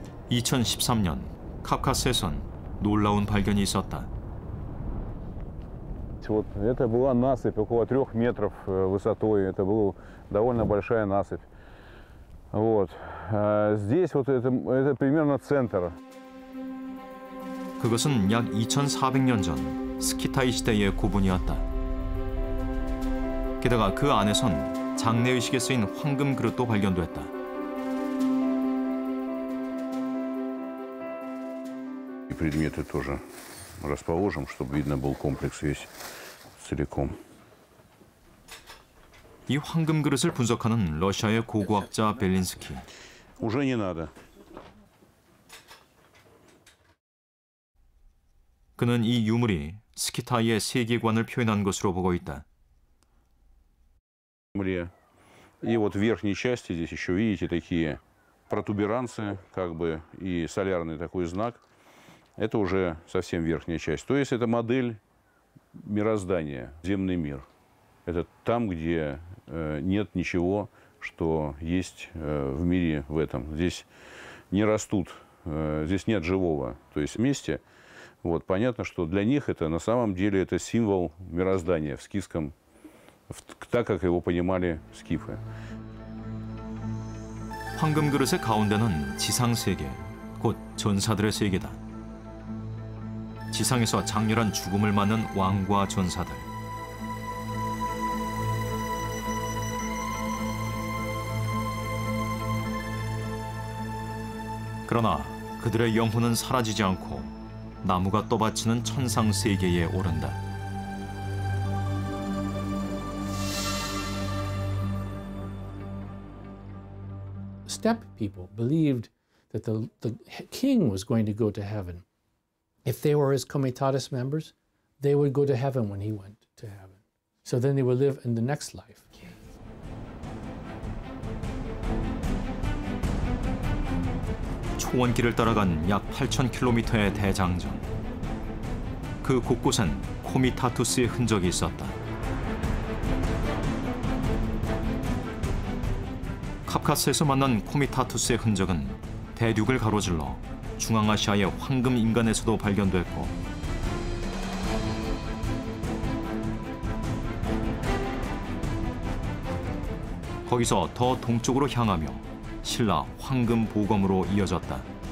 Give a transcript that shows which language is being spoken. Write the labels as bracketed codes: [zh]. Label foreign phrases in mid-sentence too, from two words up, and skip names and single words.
[ko] 2013년 카프카스에선 놀라운 발견이 있었다. [ru] Вот это была насыпь около 3 метров высотой. Это была довольно большая насыпь. Вот. Здесь вот это примерно центр. [ko] 그것은 약 2,400년 전 스키타이 시대의 고분이었다. 게다가 그 안에선 장례의식에 쓰인 황금 그릇도 발견됐다. [ru] И предметы тоже расположим, чтобы видно был комплекс весь целиком. [ko] 이 황금 그릇을 분석하는 러시아의 고고학자 벨린스키. [ru] Уже не надо. [ko] 그는 이 유물이 스키타이의 세계관을 표현한 것으로 보고 있다. [ru] И вот в верхней части здесь еще видите такие протуберанцы, как бы, и солярный такой знак. Это уже совсем верхняя часть. То есть это модель мироздания, земный мир. Это там, где нет ничего, что есть в мире в этом. Здесь не растут, здесь нет живого. То есть вместе, вот, понятно, что для них это на самом деле это символ мироздания в скифском, так как его понимали скифы. [ko] 황금 그릇의 가운데는 지상 세계, 곧 전사들의 세계다. 지상에서 장렬한 죽음을 맞는 왕과 전사들. 그러나 그들의 영혼은 사라지지 않고 나무가 떠받치는 천상 세계에 오른다. [en] Steppe people believed that the king was going to go to heaven. If they were his comitatus members, they would go to heaven when he went to heaven. So then they would live in the next life. [ko] 초원길을 따라간 약 8,000km의 대장정. 그 곳곳엔 코미타투스의 흔적이 있었다. 카프카스에서 만난 코미타투스의 흔적은 대륙을 가로질러 중앙아시아의 황금 인간에서도 발견됐고 거기서 더 동쪽으로 향하며 신라 황금 보검으로 이어졌다.